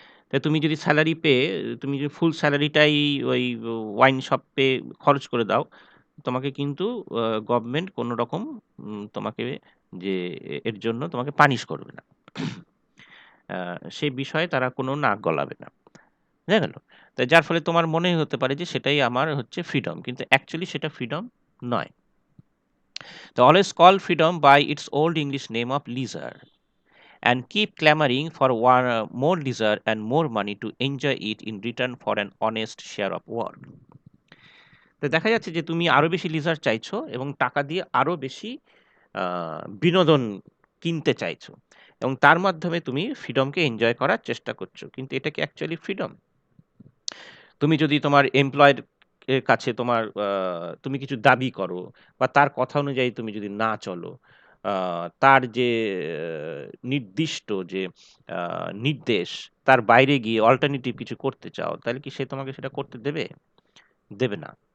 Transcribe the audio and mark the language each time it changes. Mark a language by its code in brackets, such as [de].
[bn] তাই তুমি যদি সেলারি পেয়ে তুমি যদি ফুল সেলারিটাই ওই ওয়াইন শপে খরচ করে দাও, তোমাকে কিন্তু গভর্নমেন্ট কোনো রকম তোমাকে যে এর জন্য তোমাকে পানিশ করবে না। আ সে বিষয়ে তারা কোনো নাক গলাবে না। বোঝা গেল? তো যার ফলে তোমার মনে হতে পারে যে সেটাই আমার হচ্ছে ফ্রিডম। কিন্তু অ্যাকচুয়ালি সেটা ফ্রিডম নয়। [en] তো always call freedom by its old English name of leisure and keep clamoring for more leisure and more money to enjoy it in return for an honest share of work. [bn] তো দেখা যাচ্ছে যে তুমি আরো বেশি লিজার চাইছো এবং টাকা দিয়ে আরো বেশি বিনোদন কিনতে চাইছো, এবং তার মাধ্যমে তুমি ফ্রিডমকে এনজয় করার চেষ্টা করছো। কিন্তু এটা কি অ্যাকচুয়ালি ফ্রিডম? তুমি যদি তোমার এমপ্লয়ের এর কাছে তুমি কিছু দাবি করো, বা তার কথা অনুযায়ী তুমি যদি না চলো, আ তার যে নির্দিষ্ট যে আ নির্দেশ, তার বাইরে গিয়ে অল্টারনেটিভ কিছু করতে চাও, তাহলে কি সে তোমাকে সেটা করতে দেবে? দেবে না।